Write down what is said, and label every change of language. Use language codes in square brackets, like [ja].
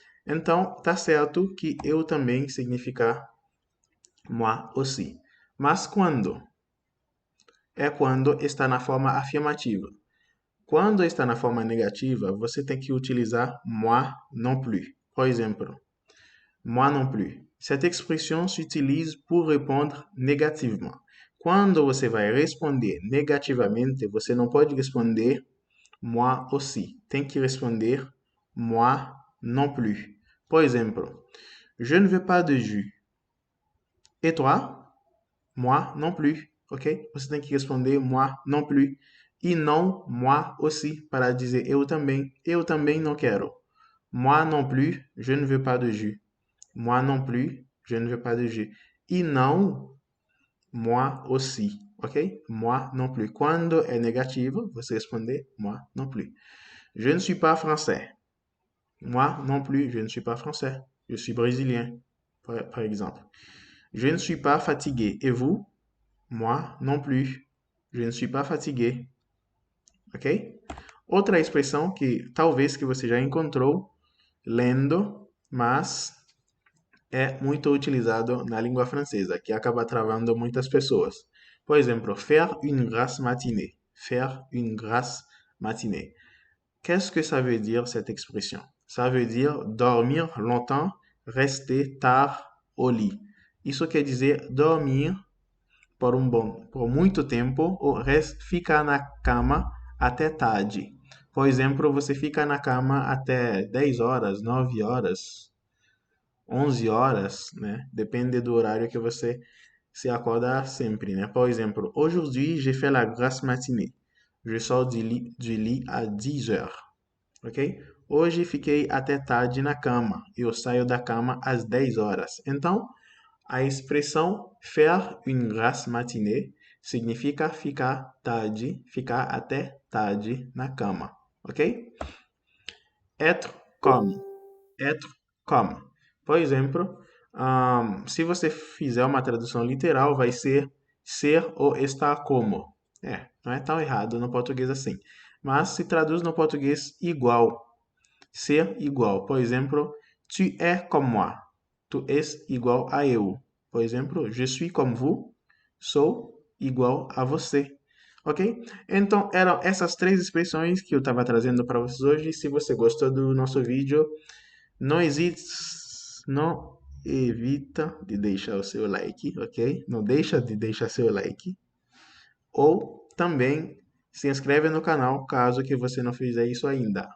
[pt] Então, tá certo que eu também significa [fr] moi aussi. [pt] Mas quando? É quando está na forma afirmativa. Quando está na forma negativa, você tem que utilizar [fr] moi non plus. [pt] Por exemplo, [fr] moi non plus. Cette expression s'utilise pour répondre négativement. [pt] Quando você vai responder negativamente, você não pode responder [fr] moi aussi. [pt] Tem que responder [fr] moi non plus. [pt] Por exemplo, [fr] je ne veux pas de jus. Et toi? Moi non plus. Ok? [pt] Você tem que responder [fr] moi non plus. [pt] E não [fr] moi aussi [pt] para dizer eu também. Eu também não quero. [fr] Moi non plus, je ne veux pas de jus. Moi non plus, je ne veux pas de jus. [pt] E não [fr] moi aussi. Ok? Moi non plus. [pt] Quando é negativo, você responde [fr] moi non plus. Je ne suis pas français. Moi non plus, je ne suis pas français. Je suis brésilien, par exemple. Je ne suis pas fatigué. Et vous? Moi non plus. Je ne suis pas fatigué. Ok? [pt] Outra expressão que talvez que você já encontrou lendo, mas é muito utilizado na língua francesa, que acaba travando muitas pessoas. Por exemplo, [fr] faire une grasse matinée. Faire une grasse matinée. Qu'est-ce que ça veut dire cette expression? Ça veut dire dormir longtemps, rester tard au lit. [pt] Isso quer dizer dormir por muito tempo ou ficar na cama até tarde. Por exemplo, você fica na cama até 10 horas, 9 horas, 11 horas, né? Depende do horário que você se acorda sempre, né? Por exemplo, [fr] aujourd'hui, j'ai fait la grasse matinée. Je sors du lit à 10 heures. Ok? [pt] Hoje fiquei até tarde na cama. Eu saio da cama às 10 horas. Então, a expressão [fr] faire une grasse matinée [pt] significa ficar tarde, ficar até tarde na cama. Ok? [fr] Être comme. Être comme. [pt] Por exemplo, se você fizer uma tradução literal, vai ser ou estar como. Não é tão errado no português assim. Mas se traduz no português igual. Ser igual. Por exemplo, [fr] tu es comme moi. [pt] Tu és igual a eu. Por exemplo, [fr] je suis comme vous. [pt] Sou igual a você. Ok? Então, eram essas três expressões que eu estava trazendo para vocês hoje. Se você gostou do nosso vídeo, não hesite, não evita de deixar o seu like, ok? Não deixa de deixar seu like. Ou também se inscreve no canal caso que você não fizer isso ainda.